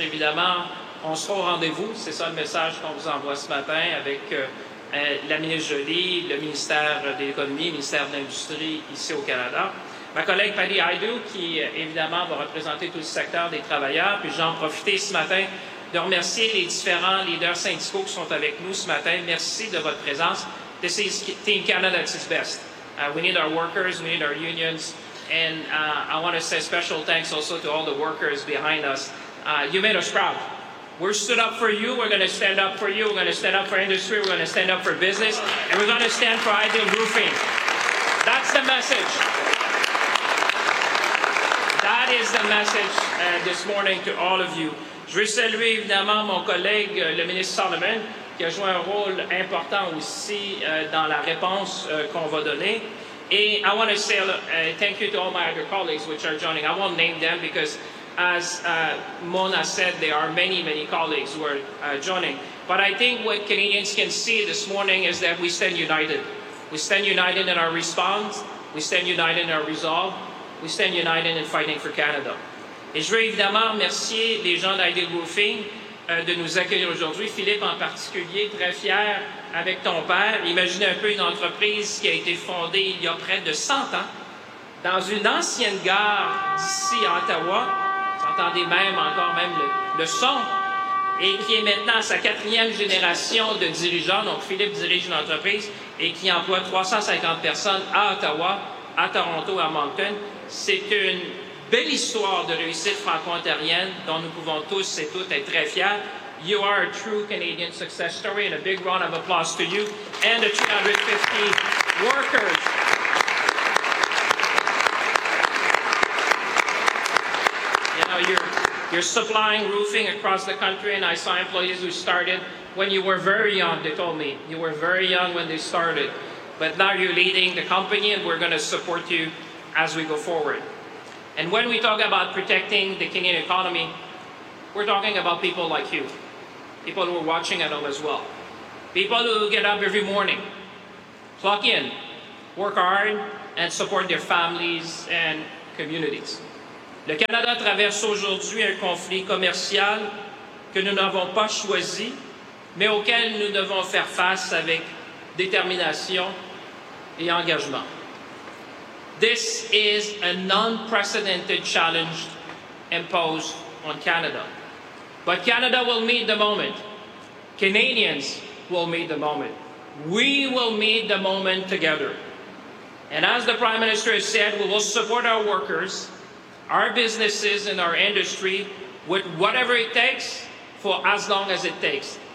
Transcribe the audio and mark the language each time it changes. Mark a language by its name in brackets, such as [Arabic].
[French] Évidemment, on sera au rendez-vous. C'est ça le message qu'on vous envoie ce matin avec la ministre Jolie, le ministère de l'Économie, le ministère de l'Industrie ici au Canada. Ma collègue Patty Aidou, qui évidemment va représenter tout le secteur des travailleurs, puis j'en profite ce matin de remercier les différents leaders syndicaux qui sont avec nous ce matin. Merci de votre présence. [English] This is Team Canada at its best. We need our workers, we need our unions, and I want to say special thanks also to all the workers behind us. You made us proud. We're stood up for you, we're going to stand up for you, we're going to stand up for industry, we're going to stand up for business, and we're going to stand for Ideal Roofing. That's the message. That is the message this morning to all of you. [French] Je veux saluer évidemment mon collègue, le ministre Solomon, qui a joué un rôle important aussi dans la réponse qu'on va donner. [English] Et I want to say thank you to all my other colleagues which are joining. I won't name them because, as Mona said, there are many, many colleagues who are joining. But I think what Canadians can see this morning is that we stand united. We stand united in our response. We stand united in our resolve. We stand united in fighting for Canada. [French] Et je veux évidemment remercier les gens d'Ideal Roofing de nous accueillir aujourd'hui. Philippe en particulier, très fier avec ton père. Imaginez un peu une entreprise qui a été fondée il y a près de 100 ans dans une ancienne gare d'ici à Ottawa. Vous entendez même encore même le son. Et qui est maintenant à sa quatrième génération de dirigeants. Donc Philippe dirige une entreprise et qui emploie 350 personnes à Ottawa, à Toronto, à Moncton. C'est une belle histoire de réussite franco-ontarienne dont nous pouvons tous et toutes être très fiers. [English] You are a true Canadian success story and a big round of applause to you and the 350 workers. You know, you're supplying roofing across the country and I saw employees who started when you were very young, they told me. You were very young when they started. But now you're leading the company and we're going to support you as we go forward. And when we talk about protecting the Canadian economy, we're talking about people like you, people who are watching at home as well. People who get up every morning, clock in, work hard, and support their families and communities. [French] Le Canada traverse aujourd'hui un conflit commercial que nous n'avons pas choisi, mais auquel nous devons faire face avec détermination et engagement. [English] This is an unprecedented challenge imposed on Canada. But Canada will meet the moment. Canadians will meet the moment. We will meet the moment together. And as the Prime Minister has said, we will support our workers, our businesses, and our industry with whatever it takes for as long as it takes.